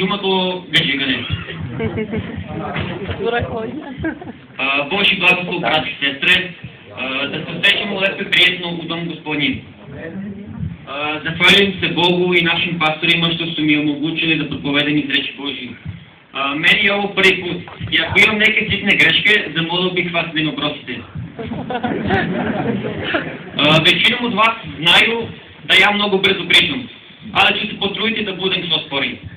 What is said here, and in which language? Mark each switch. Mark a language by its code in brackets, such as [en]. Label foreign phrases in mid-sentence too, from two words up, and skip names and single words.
[sr] по гаджигане. Божи благослов, брати и сестре, да се срещаме лепо и приятно у Дом Господнин. Захвалим се Богу и нашим пасторima, što su mi omogućili da propovedam iz reči Božji. Meni je ovo prvi put. I ako imam neke sitne greške, zamolio bih vas da mi oprostite. Većinom od vas znaju da ja mnogo brzo pričam, ali ću se potruditi da budem što sporiji.